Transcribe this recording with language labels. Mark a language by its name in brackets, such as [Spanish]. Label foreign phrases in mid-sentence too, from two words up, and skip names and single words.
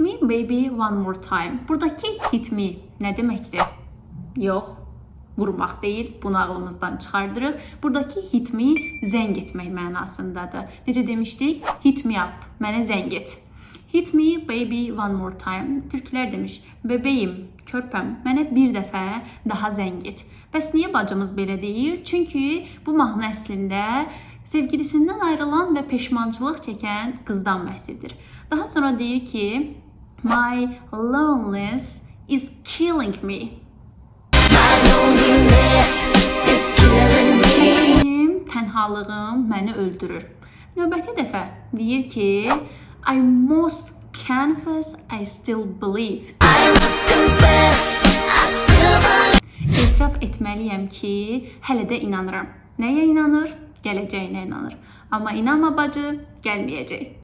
[English] baby one more time. Buradakı hit me [Azerbaijani] nə deməkdir? Yox, vurmaq deyil. Bunu ağlımızdan çıxardırıq. Buradakı [English] hit me [Azerbaijani] zəng etmək mənasındadır. Necə demişdik? [English] Hit me up. [Azerbaijani] Mənə zəng et. [English] Hit me baby one more time. [Azerbaijani] Türklər demiş, bebeğim, körpəm, mənə bir dəfə daha zəng et. Bəs niyə bacımız belə deyir? Çünki bu mahnı əslində sevgilisindən ayrılan və peşmançılıq çəkən qızdan bəhs edir. Daha sonra deyir ki, [English] my loneliness is killing me. [Azerbaijani] Mənim tənhalığım məni öldürür. Növbəti dəfə deyir ki, [English] I must confess I still believe. [Azerbaijani] İtiraf etməliyəm ki, hələ də inanıram. Nəyə inanır? Gələcəyinə inanır. Amma inanma bacı, gəlməyəcək.